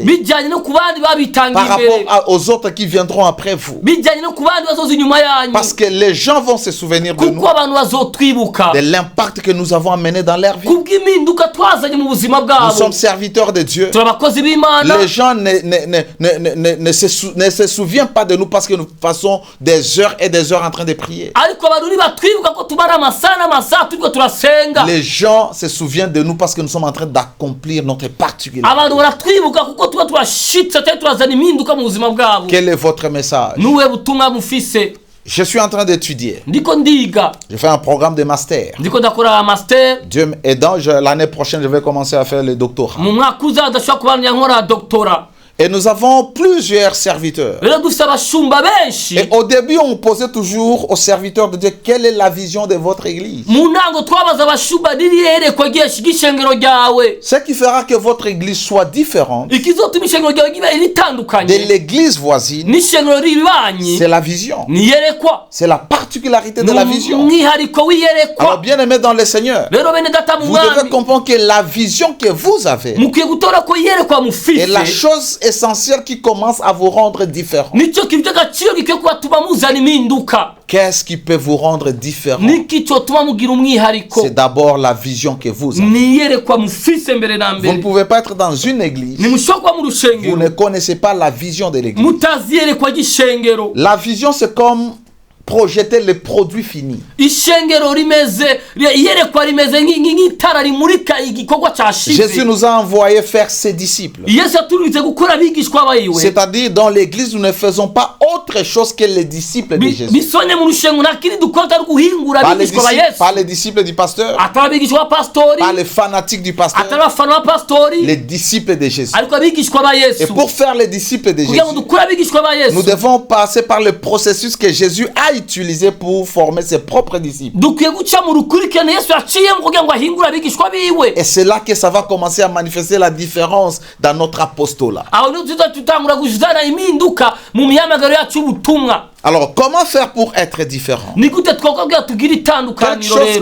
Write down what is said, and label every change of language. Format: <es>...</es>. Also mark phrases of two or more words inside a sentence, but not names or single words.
<rn>bijyanye no ku bandi babitangiye</rn> <fr>par</fr> <rn>imbere,</rn> <fr>rapport aux autres qui viendront après vous?</fr> <rn>bijyanye no ku bandi bazoza inyuma yanyu,</rn> <fr>Parce que les gens vont se souvenir de nous,</fr> <rn>kuko abantu bazotwibuka</rn> <fr>de l'impact que nous avons amené dans leur vie.</fr> <rn>bw'impinduka twazanye mu buzima</rn> <fr>Nous</fr> <rn>bwabo.</rn> <fr>sommes serviteurs de Dieu.</fr> <rn>Turi abakozi b'Imana.</rn> <fr>Les gens ne se souviennent pas de nous parce que nous passons des heures et des heures en train de prier.</fr> <rn>Ariko abantu ntibatwibuka ko tumara amasaha n'amasaha turiko turasenga.</rn> <fr>Les gens se souviennent de nous parce que nous sommes en train d'accomplir notre particularité.</fr> <rn>Abantu baratwibuka kuko tuba turashitse cyangwa turazana impinduka mu buzima bwabo.</rn> <fr>Quel est votre message?</fr> <rn>Nuwe butumwa mufise?</rn> <fr>Je suis en train d'étudier.</fr> <rn>Ndiko ndiga.</rn> <fr>Je fais un programme de master.</fr> <rn>Ndiko ndakora master.</rn> <fr>Dieu aidant, l'année prochaine, je vais commencer à faire le doctorat.</fr> <rn>Mu mwaka uza ndashobora kuba nkora doctorat.</rn> <fr>Et nous avons plusieurs serviteurs.</fr> <rn>Rero dufite abashumba benshi.</rn> <fr>Et au début, on posait toujours aux serviteurs de Dieu quelle est la vision de votre église.</fr> <rn>Mu ntango twabaza abashumba niriyerekwa ry'ishengero ryawe.</rn> <fr>Ce qui fera que votre église soit différente</fr> <rn>Ikizotuma ishengero ryawe ribe ritandukanye</rn> <fr>de l'église voisine,</fr> <rn>n'ishengero ribanyi</rn> <fr>c'est la vision.</fr> <rn>niyerekwa.</rn> <fr>C'est la particularité de la vision.</fr> <rn>Umwihariko</rn> <fr>Alors</fr> <rn>w'iyerekwa.</rn> <fr>bien aimé dans le Seigneur,</fr> <rn>Rero bene data mu</rn> <fr>vous devez</fr> <rn>mwami</rn> <fr>comprendre que la vision que vous avez</fr> <rn>mukwiye gutora ko iyerekwa</rn> <fr>est la</fr> <rn>mufise</rn> <fr>chose essentielle qui commence à vous rendre différent.</fr> <rn>nicyo kintu cy'agaciro gikwiye kubatuma muzana impinduka.</rn> <fr>Qu'est-ce qui peut vous rendre différent?</fr> <rn>Niki cyotuma mugira umwihariko?</rn> <fr>C'est d'abord la vision que vous avez.</fr> <rn>Niyerekwa mufise mbere na</rn> <fr>Vous ne</fr> <rn>mbere.</rn> <fr>pouvez pas être dans une église.</fr> <rn>Nimushobora kuba mu</rn> <fr>Vous</fr> <rn>rushengero</rn> <fr>ne connaissez pas la vision de l'église.</fr> <rn>mutazi iyerekwa ry'ishengero.</rn> <fr>La vision, c'est comme projeter les produits finis.</fr> <rn>Ishengero rimeze iyerekwa rimeze nk'itara rimurika igikorwa</rn> <fr>Jésus</fr> <rn>cyashize.</rn> <fr>nous a envoyé faire ses disciples.</fr> <rn>Yesu yaturitse gukora abigishwa bayiwe.</rn> <fr>C'est-à-dire, dans l'église, nous ne faisons pas autre chose que les disciples de Jésus.</fr> <rn>Bisonye mu rushengero nta kindi dukora atari guhingura</rn> <fr>Pas les</fr> <rn>abigishwa ba</rn> <fr>disciples,</fr> <rn>Yesu.</rn> <fr>pas les disciples du pasteur,</fr> <rn>Atari abigishwa ba pastori,</rn> <fr>pas les fanatiques du</fr> <rn>atari</rn> <fr>pasteur,</fr> <rn>abafana ba pastori,</rn> <fr>les disciples de Jésus.</fr> <rn>ariko abigishwa ba</rn> <fr>Et</fr> <rn>Yesu.</rn> <fr>pour faire les disciples de Jésus,</fr> <rn>Kugira ngo dukore abigishwa ba</rn> <fr>nous</fr> <rn>Yesu,</rn> <fr>devons passer par le processus que Jésus a utilisé pour former ses propres disciples.</fr> <rn>dukwiye guca mu rukurikirane Yesu yaciyemo kugira ngo ahingure abigishwa biwe.</rn> <fr>Et c'est là que ça va commencer à manifester la différence dans notre apostolat.</fr> <rn>Aho niho tuza tutangura kuzana impinduka mu mihamagaro yacu y'ubutumwa.</rn> <fr>Alors, comment faire pour être différent?</fr> <rn>Ni gute twakora kugira tugire itandukaniro rero?</rn>